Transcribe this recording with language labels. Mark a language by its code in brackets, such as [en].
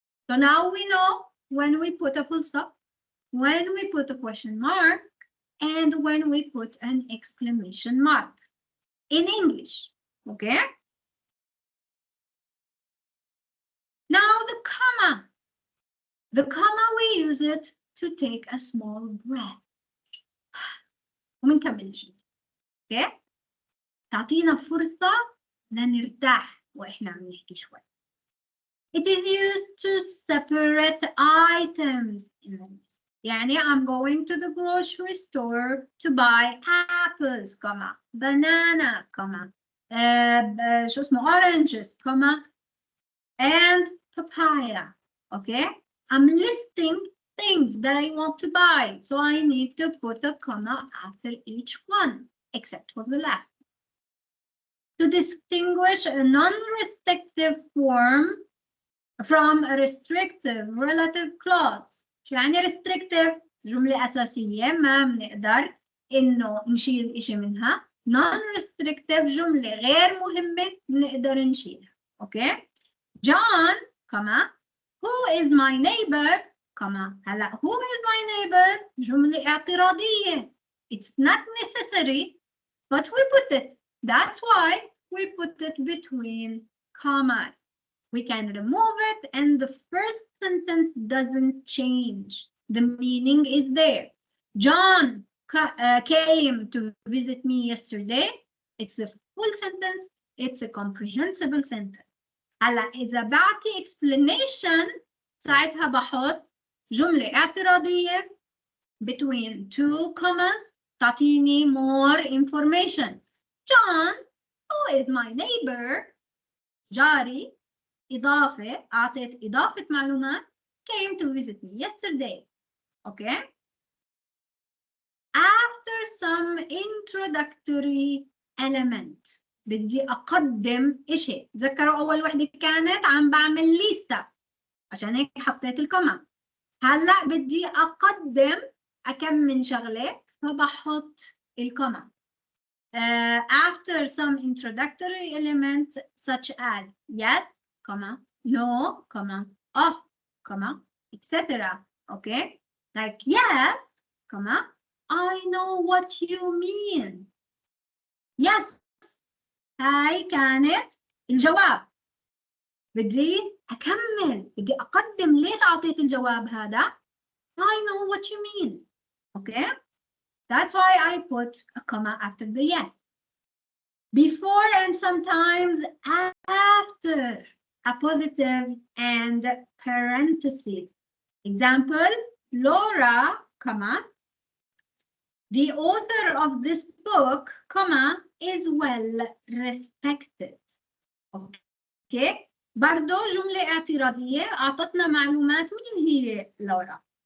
[en] So now we know when we put a full stop, when we put a question mark, and when we put an exclamation mark in English. Okay? Now the comma. The comma, we use it to take a small breath. [ar] ومنكمل شيء. [en] Okay? [ar] تعطينا فرصة لنرتاح وإحنا عم نحكي شوي. [en] It is used to separate items in the list. [ar] يعني [en] I'm going to the grocery store to buy apples, comma, banana, comma, [ar] شو اسمه [en] oranges, comma, and papaya. Okay? I'm listing things that I want to buy. So I need to put a comma after each one, except for the last. To distinguish a non-restrictive form from a restrictive relative clause. [ar] شو يعني restrictive؟ جملة أساسية ما بنقدر إنه نشيل إشي منها. Non-restrictive جملة غير مهمة بنقدر نشيلها. [en] Okay? John, comma, who is my neighbor, comma, [ar] هلا [en] who is my neighbor [ar] جملة اعتراضية. [en] It's not necessary, but we put it. That's why we put it between commas. We can remove it and the first sentence doesn't change. The meaning is there. John came to visit me yesterday. It's a full sentence. It's a comprehensible sentence. [ar] هلا إذا بعطي explanation ساعتها بحط جملة اعتراضية [en] between two commas [ar] تعطيني [en] more information. John, who is my neighbor, [ar] جاري، إضافة، أعطيت إضافة معلومات [en] came to visit me yesterday. Okay? After some introductory element [ar] بدي أقدم إشي. تذكروا أول وحدة كانت عم بعمل ليستا عشان هيك حطيت الكوما. هلأ بدي أقدم أكم من شغلة فبحط الكوما. [en] After some introductory elements such as yes, comma, no, comma, oh, comma, etc. Okay? Like yes, comma, I know what you mean. [ar] Yes. هاي كانت الجواب. بدي أكمل، بدي أقدم ليش أعطيت الجواب هذا. [en] I know what you mean. Okay? That's why I put a comma after the yes. Before and sometimes after a positive and parentheses. Example, Laura, comma, the author of this book, comma, is well respected. Okay? [ar] برضو جملة اعتراضية أعطتنا معلومات مين هي لورا.